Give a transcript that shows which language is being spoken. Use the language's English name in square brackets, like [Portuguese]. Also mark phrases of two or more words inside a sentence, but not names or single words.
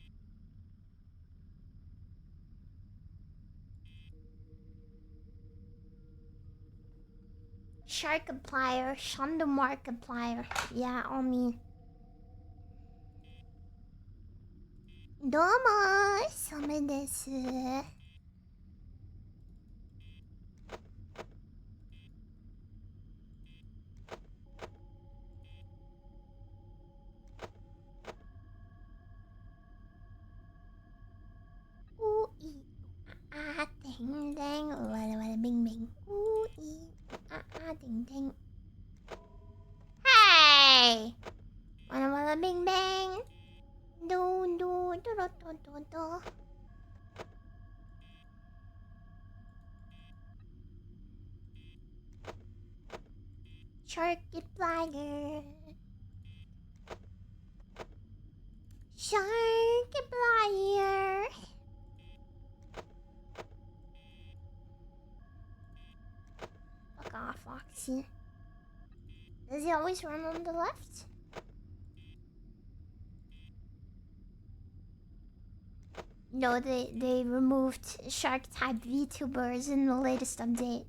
[English] Sharkiplier, shondo markiplier. Yeah, all me. [Japanese] どうも、サメです. [English] Ooh ee ah ding ding, wada wada bing bing. Ooh ee ah ding ding. Hey! Wada wada bing bang. Do do do do do do do. Sharkiplier. Sharkiplier. Fuck off, Foxy. Does he always run on the left? No, they removed shark type VTubers in the latest update.